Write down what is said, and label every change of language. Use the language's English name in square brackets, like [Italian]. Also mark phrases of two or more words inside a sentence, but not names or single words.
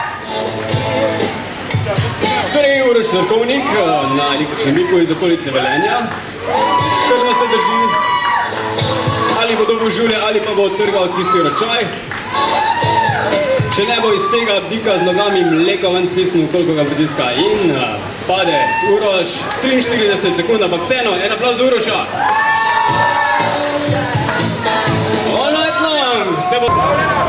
[Slovenian] Torej, Uroš Sorkovnik na električnem biku iz okolice Velenja, kar se drži, ali bo dobil žulje, ali pa bo odtrgal tisti ročaj. Če ne bo iz tega bika z nogami mleko ven stisnil, koliko ga pritiska in pade z Uroš, 43 sekund, ampak vseeno, en aplauz za Uroša. [English] All night long, [Slovenian] se bo...